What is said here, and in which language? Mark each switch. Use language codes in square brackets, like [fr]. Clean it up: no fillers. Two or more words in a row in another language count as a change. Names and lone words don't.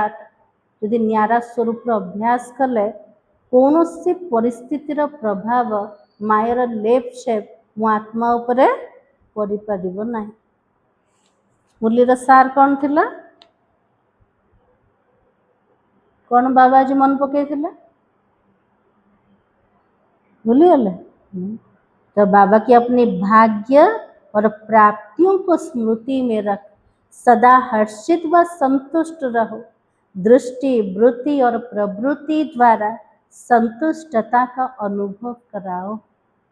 [or] ଯଦି ନ୍ୟାରା ସ୍ୱରୂପର ଅଭ୍ୟାସ କଲେ କୌଣସି ପରିସ୍ଥିତିର ପ୍ରଭାବ ମାୟାର ଲେପ୍ ଛେପ୍ ମୋ ଆତ୍ମା ଉପରେ ପଡ଼ିପାରିବ ନାହିଁ। ମୁରଲୀର ସାର୍ କ'ଣ ଥିଲା? କ'ଣ ବାବା ଆଜି ମନେ ପକେଇଥିଲେ? भूलिगले? [hi] तो बाबा की अपनी भाग्य और प्राप्तियों को स्मृति में रख सदा हर्षित व संतुष्ट रहो। दृष्टि, वृत्ति और प्रवृत्ति द्वारा संतुष्टता का अनुभव कराओ।